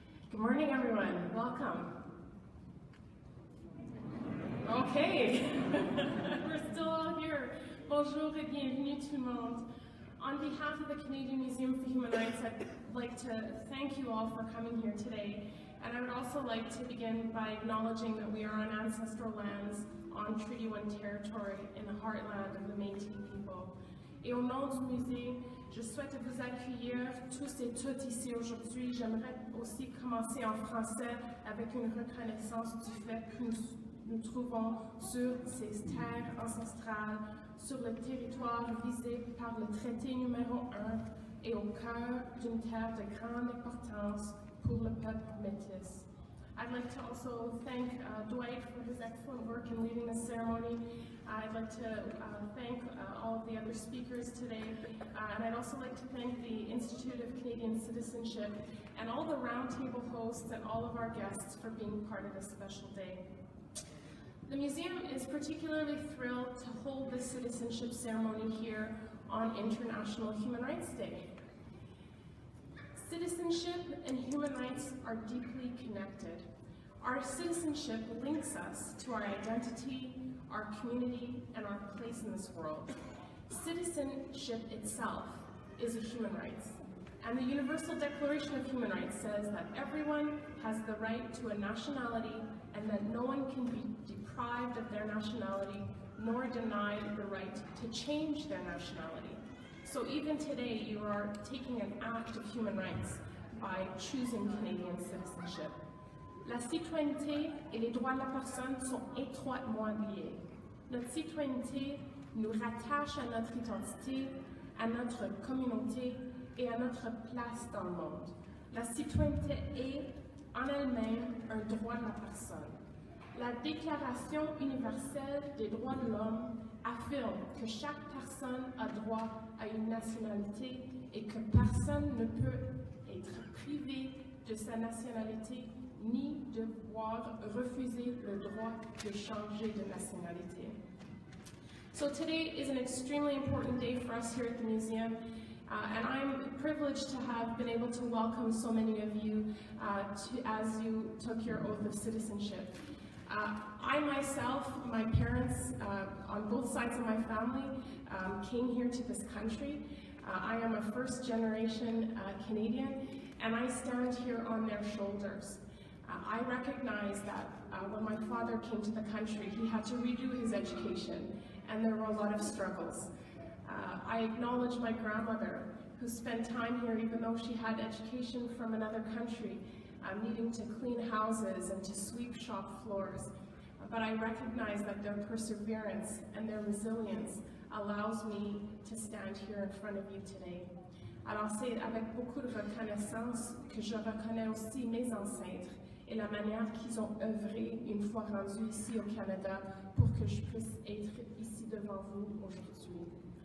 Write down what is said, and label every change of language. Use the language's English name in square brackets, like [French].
[English] Good morning, everyone. Welcome. Okay, we're still all here. [French] Bonjour et bienvenue tout le monde. [English] On behalf of the Canadian Museum for Human Rights, I'd like to thank you all for coming here today. And I would also like to begin by acknowledging that we are on ancestral lands on Treaty 1 territory in the heartland of the Métis people. [French] Et au nom du musée, je souhaite vous accueillir tous et toutes ici aujourd'hui. J'aimerais aussi commencer en français avec une reconnaissance du fait que nous trouvons sur ces terres ancestrales, sur le territoire visé par le traité numéro 1 et au cœur d'une terre de grande importance pour le peuple métis. [English] I'd like to also thank Dwight for his excellent work in leading this ceremony. I'd like to thank all of the other speakers today, and I'd also like to thank the Institute of Canadian Citizenship and all the roundtable hosts and all of our guests for being part of this special day. The museum is particularly thrilled to hold this citizenship ceremony here on International Human Rights Day. Citizenship and human rights are deeply connected. Our citizenship links us to our identity, our community, and our place in this world. Citizenship itself is a human right, and the Universal Declaration of Human Rights says that everyone has the right to a nationality and that no one can be deprived of their nationality nor denied the right to change their nationality. So even today, you are taking an act of human rights by choosing Canadian citizenship. [French] La citoyenneté et les droits de la personne sont étroitement liés. Notre citoyenneté nous rattache à notre identité, à notre communauté et à notre place dans le monde. La citoyenneté est en elle-même un droit de la personne. La Déclaration universelle des droits de l'homme affirme que chaque personne a droit à une nationalité et que personne ne peut être privé de sa nationalité ni devoir refuser le droit de changer de nationalité. [English] So today is an extremely important day for us here at the museum, and I'm privileged to have been able to welcome so many of you as you took your oath of citizenship. I myself, my parents on both sides of my family came here to this country. I am a first-generation Canadian, and I stand here on their shoulders. I recognize that when my father came to the country, he had to redo his education, and there were a lot of struggles. I acknowledge my grandmother, who spent time here even though she had education from another country, needing to clean houses and to sweep shop floors. But I recognize that their perseverance and their resilience allows me to stand here in front of you today. [French] Alors c'est avec beaucoup de reconnaissance que je reconnais aussi mes ancêtres et la manière qu'ils ont œuvré une fois rendus ici au Canada pour que je puisse être ici devant vous aujourd'hui.